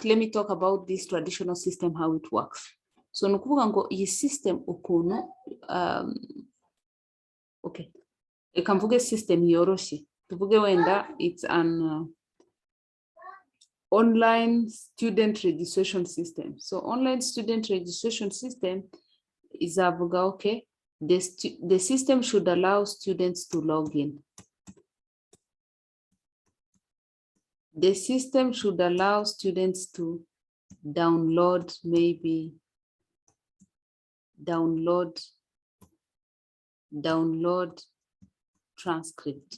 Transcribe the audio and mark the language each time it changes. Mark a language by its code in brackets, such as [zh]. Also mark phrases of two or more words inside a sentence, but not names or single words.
[en] Let me talk about this traditional system, how it works. [rw] So nukuvuga ngo iyi system ukuntu okay, reka mvuge system yoroshye, tuvuge wenda [en] it's an online student registration system. So online student registration system is avuga, okay, the system should allow students to log in. The system should allow students to download, maybe download transcript.